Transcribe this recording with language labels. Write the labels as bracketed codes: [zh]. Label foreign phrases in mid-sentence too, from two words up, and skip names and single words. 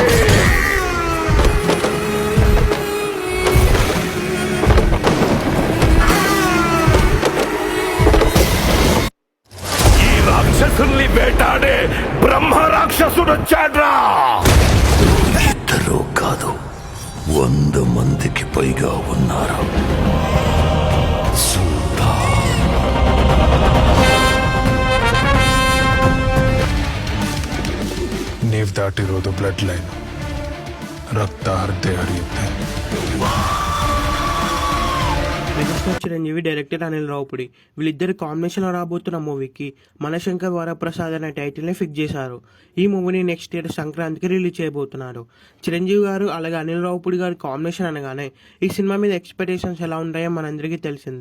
[te] ఈ రాక్షసుల్ని వేటాడే బ్రహ్మ రాక్షసుడొచ్చాడ్రా. ఇద్దరు కాదు, 100 మందికి పైగా ఉన్నారు. [kn] ನೇವ್ ದಾಟಿರೋದು [en] blood line, [kn] ರಕ್ತ ಹರಿದೇ ಹರಿಯುತ್ತೆ. [te] మెగాస్టార్ చిరంజీవి, డైరెక్టర్ అనిల్ రావుపుడి వీళ్ళిద్దరు కాంబినేషన్లో రాబోతున్న మూవీకి మనశంకర్ వరప్రసాద్ అనే టైటిల్ని ఫిక్స్ చేశారు. ఈ మూవీని [en] next year [te] సంక్రాంతికి రిలీజ్ చేయబోతున్నారు. చిరంజీవి గారు అలాగే అనిల్ రావుపుడి గారి కాంబినేషన్ అనగానే ఈ సినిమా మీద ఎక్స్పెక్టేషన్స్ ఎలా ఉంటాయో మనందరికీ తెలిసిందే.